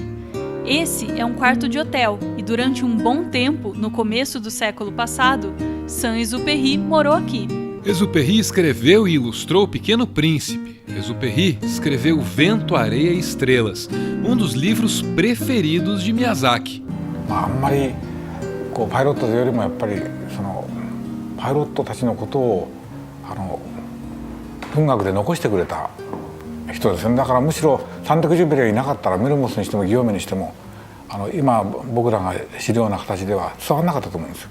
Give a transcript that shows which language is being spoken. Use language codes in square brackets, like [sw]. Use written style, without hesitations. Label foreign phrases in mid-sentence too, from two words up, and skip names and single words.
[pt] Esse é um quarto de hotel e durante um bom tempo, no começo do século passado, Saint-Exupéry morou aqui. Exupéry escreveu e ilustrou O Pequeno Príncipe. Exupéry escreveu Vento, Areia e Estrelas, um dos livros preferidos de Miyazaki. [ja] あんまりパイロットよりもやっぱりパイロットたちのことを文学で残してくれた人ですね。だからむしろサンテクジュペリがいなかったらメルモスにしてもギヨーメにしても今僕らが知るような形では伝わらなかったと思うんですよ。